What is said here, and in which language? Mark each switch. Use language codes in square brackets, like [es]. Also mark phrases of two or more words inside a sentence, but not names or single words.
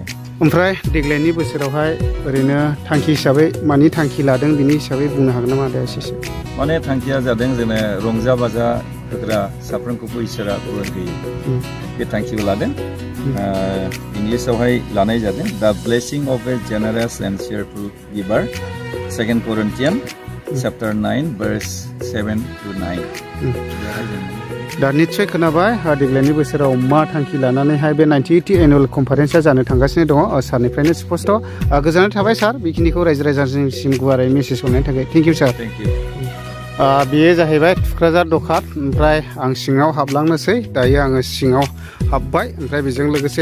[brx] ओमफ्राय देग्लायनि बोसोरावहाय ओरैनो थांखि हिसाबै मानि थांखि लादों बिनि हिसाबै बुंनो हागोन नामा आदा एसेसो माने थांखिया जादों जोङो रंजा बाजा होग्रा साफ्रोमखौबो इसोरा बोर होयो बे थांखिखौ लादों इंलिसावहाय लानाय जादों [en] the blessing of a generous and cheerful giver 2 Corinthians chapter 9 verse 7 to 9 [brx] दा निश्चय खोनाबाय देग्लायनि बोसोराव मा थांखि लानानैहाय बे [en] 98th annual conferencea [brx] जानो थांगासिनो दङ सारनिफ्रायनो स्पष्ट गोजोननाय थाबाय सार बेखिनिखौ रायजो राजासिम गुवारै मेसेज हरनायनि थाखाय [en] thank you sir [brx] बेयो जाहैबाय थुक्राझार दखान ओमफ्राय आं सिङाव हाबलांनोसै दायो आङो सिङाव हाबबाय ओमफ्राय बेजों लोगोसे